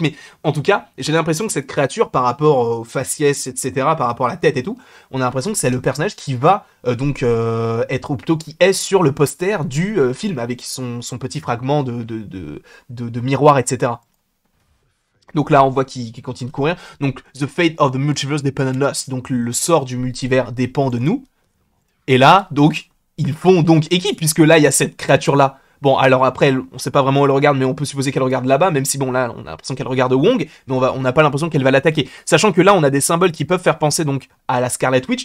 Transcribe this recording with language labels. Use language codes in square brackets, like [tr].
[fr] Mais en tout cas, j'ai l'impression que cette créature, par rapport au faciès, etc., par rapport à la tête et tout, on a l'impression que c'est le personnage qui va être, ou plutôt qui est sur le poster du film, avec son petit fragment de miroir, etc. Donc là, on voit qu'il continue de courir. [en] Donc, the fate of the multiverse depends on us. [fr] Donc, le sort du multivers dépend de nous. Et là, donc, ils font donc équipe, puisque là, il y a cette créature-là. Bon, alors après, on sait pas vraiment où elle regarde, mais on peut supposer qu'elle regarde là-bas, même si, bon, là, on a l'impression qu'elle regarde Wong, mais on n'a pas l'impression qu'elle va l'attaquer. Sachant que là, on a des symboles qui peuvent faire penser, donc, à la Scarlet Witch.